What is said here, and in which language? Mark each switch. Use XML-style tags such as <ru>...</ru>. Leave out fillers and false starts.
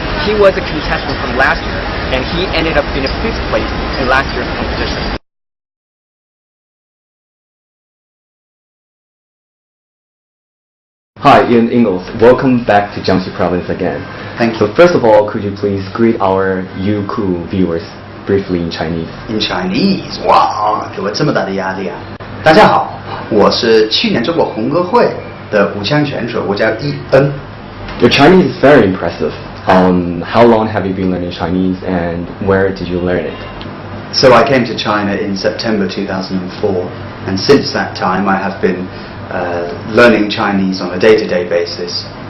<en>He was a contestant from last year, and he ended up in a 5th place in last year's competition. Hi, Iain Inglis. Welcome back to Jiangxi Province again. Thank you. So first of all, could you please greet our Youku viewers briefly in Chinese? In Chinese,</en> <zh>哇，给我这么大的压力啊！大家好，我是去年中国红歌会的五强选手，我叫伊恩。</zh> <en>Your Chinese is very impressive. How long have you been learning Chinese, and where did you learn it? So I came to China in September 2004, and since that time I have been learning Chinese on a day-to-day basis.</en>